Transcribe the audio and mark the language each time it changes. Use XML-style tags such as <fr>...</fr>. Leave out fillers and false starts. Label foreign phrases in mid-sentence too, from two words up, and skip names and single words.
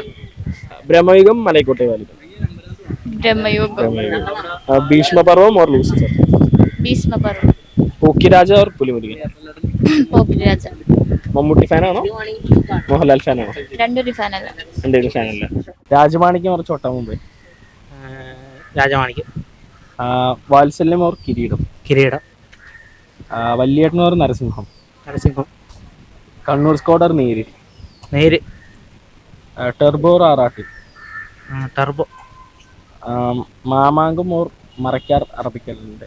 <ml>ബ്രഹ്മയുഗം മലൈക്കോട്ടെ വാലിബൻ. ബ്രഹ്മയുഗം. ഭീഷ്മപർവം और ലൂസിഫർ. ഭീഷ്മപർവം. പോക്കിരാജ और പുലിമുരുകൻ. പോക്കിരാജ. മമ്മൂട്ടി ഫാനാണോ മോഹൻലാൽ ഫാനാണോ? രണ്ടൊരു ഫാനല്ല. രാജമാണിക്യം और छोटा मुंबई. രാജമാണിക്യം. വാത്സല്യം और കിരീടം. കിരീടം. വല്യേട്ടൻ और നരസിംഹം. നരസിംഹം. കണ്ണൂർ സ്ക്വാഡ് और നേര്. നേര്. ടർബോ और ആറാട്ട്. ടർബോ. മാമാങ്കം और മരക്കാർ അറബിക്കടലിന്റെ.</ml>